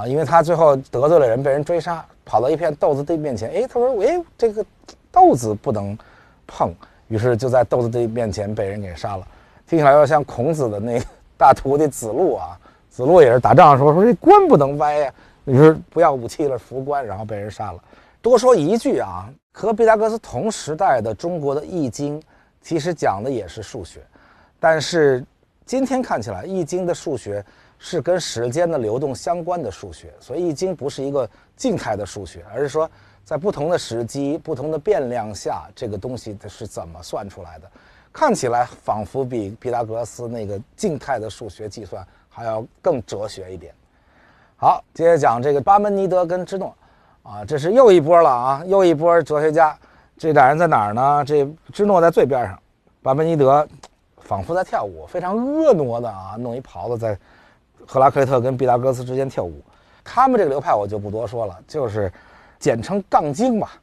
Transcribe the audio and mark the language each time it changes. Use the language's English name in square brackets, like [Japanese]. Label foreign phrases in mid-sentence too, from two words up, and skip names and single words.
[Chinese] 因為他最後得罪了人，被人追殺，跑到一片豆子地面前，他說這個豆子不能碰，於是就在豆子地面前被人給殺了。聽起來有點像孔子的那個大徒弟子路啊。子路也是打仗的時候說這棺不能歪呀，你說不要武器了，扶棺，然後被人殺了。多說一句啊，和畢達哥拉斯同時代的中國的《易經》，其實講的也是數學，但是今天看起來，《易經》的數學是跟時間的流動相關的數學，所以《易經》不是一個靜態的數學，而是說在不同的時機、不同的變量下，這個東西它是怎麼算出來的。看起來仿佛比畢達哥拉斯那個靜態的數學計算還要更哲學一點。好，接着講這個巴門尼德跟芝諾啊，這是又一波了啊，又一波哲學家。這俩人在哪兒呢？这芝諾在最邊上，巴门尼德仿佛在跳舞，非常婀娜的啊，弄一袍子在赫拉克利特跟毕达哥拉斯之间跳舞。他们这个流派我就不多说了，就是简称杠精吧。